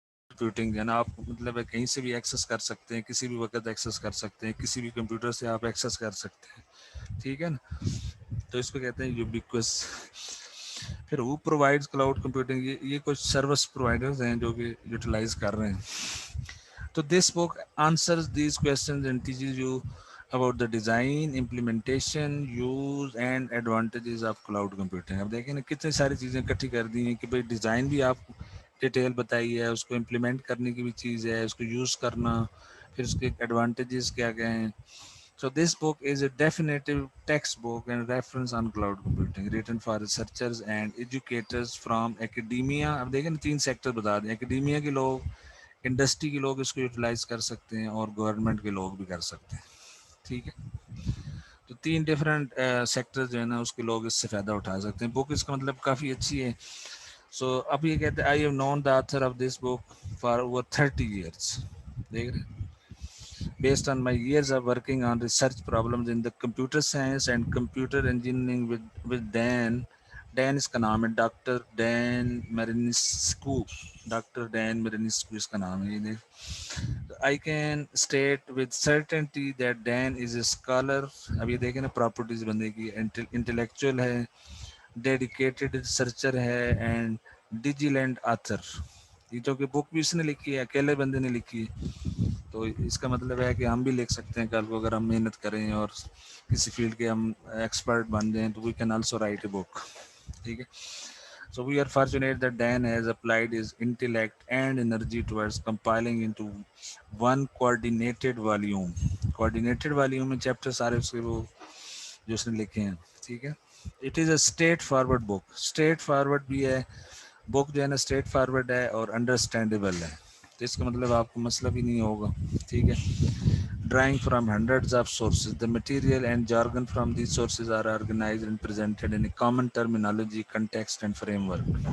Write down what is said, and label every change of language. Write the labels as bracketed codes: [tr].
[ur] Computing ہے نا آپ مطلب ہے کہیں سے بھی ایکسیس کر سکتے ہیں کسی بھی وقت ایکسیس کر سکتے ہیں کسی بھی کمپیوٹر سے آپ ایکسیس کر سکتے ہیں. ٹھیک ہے نا. تو اس کو کہتے ہیں یوبیکوس. پھر وہ پرووائڈز کلاؤڈ کمپیوٹنگ یہ کچھ سروس پرووائڈرز ہیں جو کہ یوٹیلائز کر رہے ہیں. [en] تو this book answers these questions and teaches you about the design, implementation, use and advantages of cloud computing. [ur] اب دیکھیں نا کتنی ساری چیزیں اکٹھی کر دی ہیں کہ بھائی ڈیزائن بھی آپ ڈیٹیل بتائی ہے اس کو امپلیمنٹ کرنے کی بھی چیز ہے اس کو یوز کرنا پھر اس کے ایڈوانٹیجز کیا کیا ہیں. [en] So this book is a definitive textbook and reference on cloud computing written for researchers and educators from academia. [ur] اب دیکھیں نا 3 سیکٹر بتا دیں. اکیڈیمیا کے لوگ انڈسٹری کے لوگ اس کو یوٹیلائز کر سکتے ہیں اور گورنمنٹ کے لوگ بھی کر سکتے ہیں. ٹھیک ہے. تو 3 ڈفرینٹ سیکٹر جو ہے نا اس کے لوگ اس سے فائدہ اٹھا سکتے ہیں. بک اس کا مطلب کافی اچھی ہے. سو اب یہ کہتے ہیں [en] I have known the author of this book for over 30 years. [ur] دیکھ رہے [en] based on my years of working on research problems in the computer science and computer engineering with Dan [ur] اس کا نام ہے [en] Doctor Dan Marinescu. [ur] ڈاکٹر ڈین میرینسکو اس کا نام ہے. [en] I can state with certainty that Dan is a scholar. [ur] اب یہ دیکھیں نا پراپرٹیز بندے کی انٹلیکچوئل ہے ڈیڈیکیٹڈ ریسرچر ہے [en] And diligent author. [ur] یہ جو کہ بک بھی اس نے لکھی ہے اکیلے بندے نے لکھی ہے تو اس کا مطلب ہے کہ ہم بھی لکھ سکتے ہیں کل کو اگر ہم محنت کریں اور کسی فیلڈ کے ہم ایکسپرٹ بن جائیں تو [en] We can also write a book. [ur] ٹھیک ہے. [en] So we are fortunate that Dan has applied his intellect and energy towards compiling into one coordinated volume. [ur] Coordinated volume میں چیپٹر سارے اس کے وہ جو اس نے لکھے ہیں. ٹھیک ہے. [en] It is a straight forward book. [ur] Straight forward بھی ہے بک جو ہے نا, اسٹریٹ فارورڈ ہے اور انڈرسٹینڈیبل ہے. تو اس کا مطلب آپ کو مسئلہ بھی نہیں ہوگا. ٹھیک ہے. [en] Drawing from hundreds of sources, the material and jargon from these sources are organized and presented in a common terminology, context and framework.